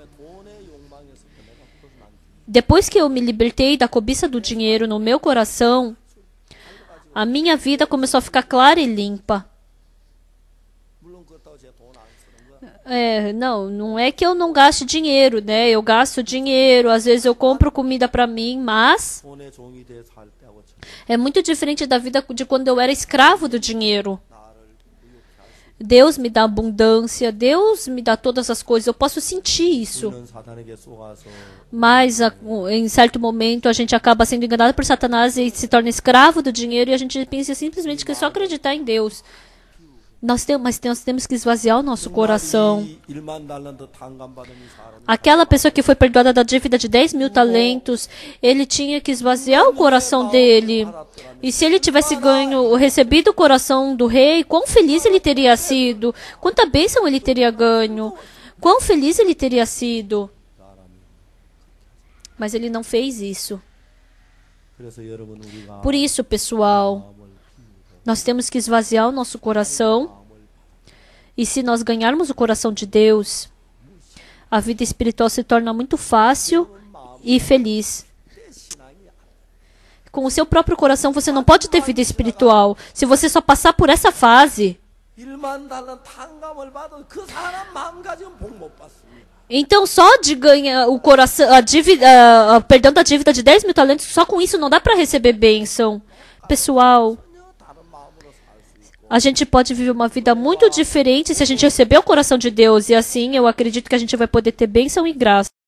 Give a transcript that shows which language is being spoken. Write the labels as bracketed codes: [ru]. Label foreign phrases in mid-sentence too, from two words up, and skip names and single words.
[pt] Depois que eu me libertei da cobiça do dinheiro no meu coração, a minha vida começou a ficar clara e limpa. Não é que eu não gaste dinheiro, né? Eu gasto dinheiro, às vezes eu compro comida para mim, mas [ko] 돈의 종이 돼 살 때하고 참 [pt] é muito diferente da vida de quando eu era escravo do dinheiro. [ko] 나를 의욕케 하시고 [pt] Deus me dá abundância, Deus me dá todas as coisas, eu posso sentir isso. [ko] 우리는 사탄에게 속아서 [pt] Mas em certo momento a gente acaba sendo enganado por Satanás e se torna escravo do dinheiro e a gente pensa simplesmente que é só acreditar em Deus. Nós temos que esvaziar o nosso coração. [ko] 1만 달란트 탕감받은 이 사람이 [pt] Aquela pessoa que foi perdoada da dívida de 10.000 talentos, ele tinha que esvaziar o coração dele. E se ele tivesse recebido o coração do rei, quão feliz ele teria sido? Quanta bênção ele teria ganho? Quão feliz ele teria sido? Mas ele não fez isso. [ko] 그래서 여러분 우리가 [pt] Por isso, pessoal, nós temos que esvaziar o nosso coração. E se nós ganharmos o coração de Deus, a vida espiritual se torna muito fácil e feliz. Com o seu próprio coração, você não pode ter vida espiritual. Se você só passar por essa fase, [ko] 1만 달란트 탕감을 받은 그 사람 마음가짐은 복 못 받습니다. [pt] então só de ganhar o coração, perdão da dívida de 10.000 talentos, só com isso não dá para receber bênção. Pessoal, [ko] 다른 마음으로 살 수 있고 [pt] a gente pode viver uma vida muito diferente se a gente receber o coração de Deus. E assim, eu acredito que a gente vai poder ter bênção e graça.